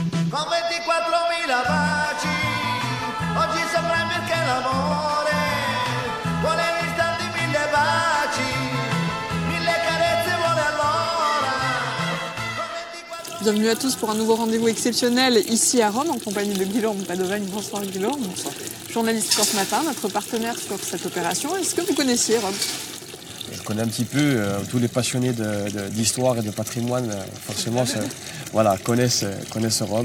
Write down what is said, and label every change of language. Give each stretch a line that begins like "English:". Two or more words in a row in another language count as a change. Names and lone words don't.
Italian: con 24.000 baci, oggi sembra perché l'amore vuole all'istante 1000 baci, 1000 carezze vuole all'ora.
French: Bienvenue à tous pour un nouveau rendez-vous exceptionnel ici à Rome en compagnie de Guilherme Padovan. Bonsoir Guilherme. Bonsoir. Journaliste sur ce matin, notre partenaire sur cette opération. Est-ce que vous connaissiez Rome ? Je connais un petit peu, tous les passionnés d'histoire et de patrimoine, forcément, voilà, connaissent Rome.